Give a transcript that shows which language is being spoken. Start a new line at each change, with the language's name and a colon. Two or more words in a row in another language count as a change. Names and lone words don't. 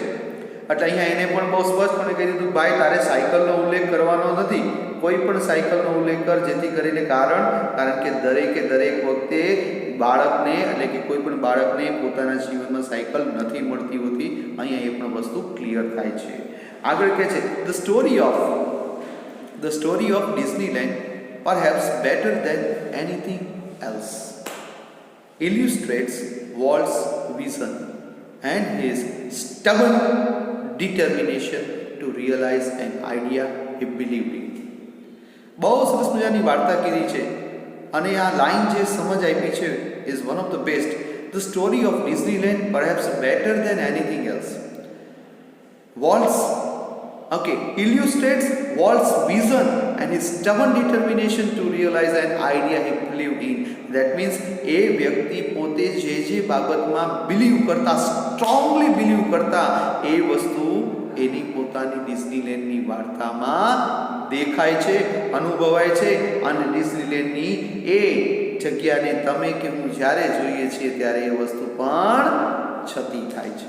Gujarati: એટલે અહીંયા એને પણ બહુ સ્પષ્ટપણે કહી દીધું, ભાઈ તારે સાયકલનો ઉલ્લેખ કરવાનો નથી, કોઈ પણ સાયકલનો ઉલ્લેખ કર જેથી કરીને કારણ કે દરેક વખતે બાળકને એટલે કે કોઈ પણ બાળકને પોતાના જીવનમાં સાયકલ નથી મળતી હોતી. અહીંયા એ પણ વસ્તુ ક્લિયર થાય છે. આગળ કહે છે,
English: The story of Disneyland, perhaps better than anything else, illustrates Walt's vision and his stubborn determination to realize an idea he believed in.
Gujarati: બહુ સરસ મજાની વાર્તા કીધી છે અને આ લાઈન જે સમજ આપી છે
English: is one of the best. The story of Disneyland, perhaps better than anything else. Illustrates Walt's vision and his stubborn determination to realize an idea he believed in. That means
Gujarati: એ વ્યક્તિ પોતે જે બાબતમાં
English: strongly believe
Gujarati: કરતા એ વસ્તુ એની પોતાની ડિઝનીલેન્ડની વાર્તામાં દેખાય છે, અનુભવાય છે અને ડિઝનીલેન્ડની એ જગ્યાને તમે કે હું જ્યારે જોઈએ છીએ ત્યારે એ વસ્તુ પણ છતી થાય છે.